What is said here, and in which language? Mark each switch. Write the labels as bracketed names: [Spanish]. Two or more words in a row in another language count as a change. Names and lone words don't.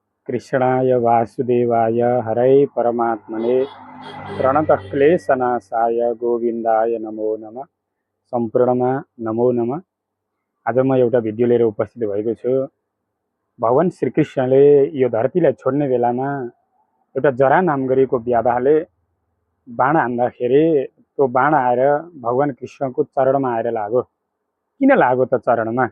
[Sanskrit] कृष्णाय वासुदेवाय हरै परमात्मने प्रणतक्लेशनाशाय गोविन्दाय नमो नमः। [Nepali] सम्पूर्णमा [Sanskrit] नमो नमः। [Nepali] आज म एउटा भिडियो लिएर उपस्थित भएको छु। भगवान श्रीकृष्णले यो धरतीलाई छोड्ने बेलामा एउटा जरा नाम गरेको व्याधाले बाण हान्दाखेरि त्यो बाण आएर भगवान कृष्णको चरणमा आएर लाग्यो। किन लाग्यो त चरणमा?